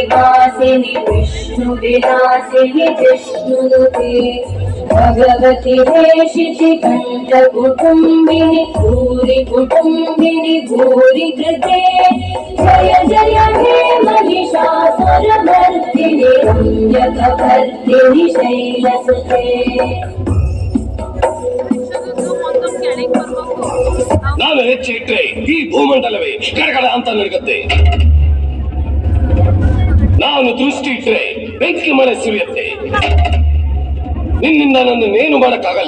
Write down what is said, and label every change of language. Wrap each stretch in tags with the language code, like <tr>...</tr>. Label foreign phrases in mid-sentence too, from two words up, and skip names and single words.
<sa>वासिनि विष्णुविलासिनि जिष्णुनुते भगवति देशिचि कण्ठकुटुम्बिनि भूरि कुटुम्बिनि भूरि कृते जय जय हे महिषासुरमर्दिनि रम्यकपर्दिनि शैलसुते</sa> <kn>ನಾನು ಹೆಚ್ಚು ಇಟ್ರೆ ಈ ಭೂಮಂಡಲವೇ ಕಡಗಡ ಅಂತ ನಡುಗುತ್ತೆ. ನಾನು ದೃಷ್ಟಿ ಇಟ್ರೆ ಬೆಂಕಿ ಮಳೆ ಸುರಿಯುತ್ತೆ. ನಿನ್ನಿಂದ ನನ್ನೇನು ಮಾಡಕ್ಕಾಗಲ್ಲ.</kn>